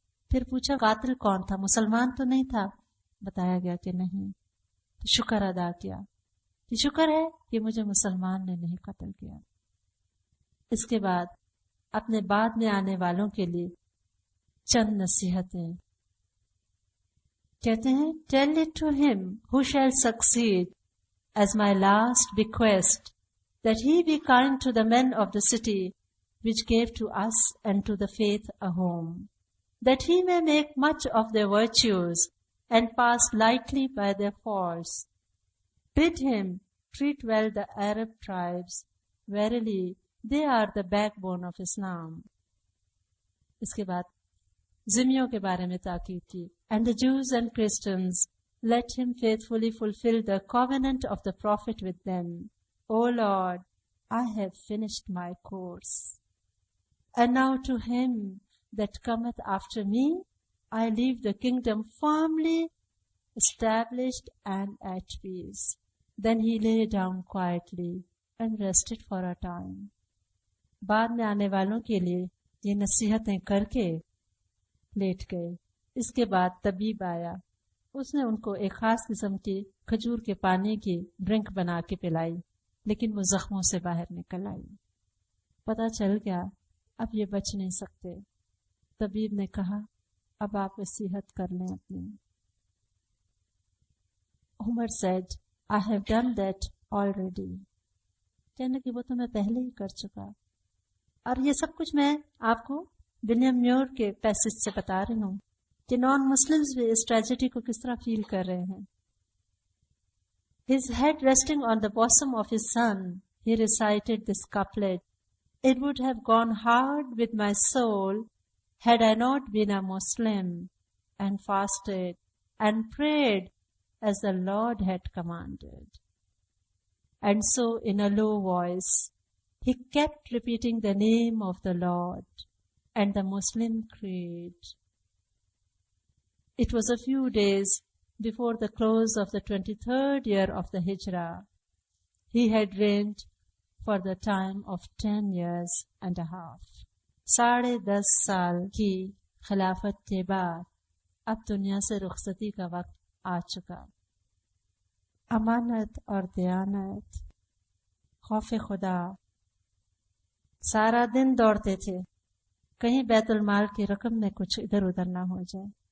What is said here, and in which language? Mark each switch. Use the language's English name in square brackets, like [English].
[Urdu] پھر پوچھا قاتل کون تھا؟ مسلمان تو نہیں تھا؟ بتایا گیا کہ نہیں. تو شکر ادا کیا کہ شکر ہے کہ مجھے مسلمان نے نہیں قتل کیا. اس کے بعد اپنے بعد میں آنے والوں کے لیے چند نصیحتیں کہتے ہیں. [English] Tell it to him who shall succeed as my last bequest, that he be kind to the men of the city which gave to us and to the faith a home, that he may make much of their virtues and pass lightly by their faults. Bid him treat well the Arab tribes. Verily, they are the backbone of Islam. [Urdu] اس کے بعد ذمیوں کے بارے میں تاکید کی. [English] And the Jews and Christians, let him faithfully fulfill the covenant of the Prophet with them. O Lord, I have finished my course. And now to him that cometh after me, I leave the kingdom firmly established and at peace. Then he lay down quietly and rested for a time. [Urdu] بعد میں آنے والوں کے لیے یہ نصیحتیں کر کے late گئے. اس کے بعد طبیب آیا، اس نے ان کو ایک خاص قسم کی کھجور کے پانی کی ڈرنک بنا کے پلائی، لیکن وہ زخموں سے باہر نکل آئی. پتہ چل گیا اب یہ بچ نہیں سکتے. طبیب نے کہا اب آپ وصیت کر لیں اپنی. [English] Umar said, I have done that already. [Urdu] کہنے کہ وہ تو میں پہلے ہی کر چکا. اور یہ سب کچھ میں آپ کو ولیم میور کے پیسج سے بتا رہی ہوں کہ نان مسلمز بھی اس ٹریجڈی کو کس طرح فیل کر رہے ہیں. [English] His head resting on the bosom of his son, he recited this couplet. It would have gone hard with my soul had I not been a Muslim and fasted and prayed as the Lord had commanded. And so in a low voice, he kept repeating the name of the Lord and the Muslim creed. It was a few days before the close of the 23rd year of the Hijrah. He had reigned for the time of 10 years and a half. [Urdu] 10.5 سال کی خلافت کے بعد اب دنیا سے رخصتی کا وقت آ چکا. امانت اور دیانت، خوف خدا. سارا دن دوڑتے تھے کہیں بیت المال کی رقم میں کچھ ادھر ادھر نہ ہو جائے.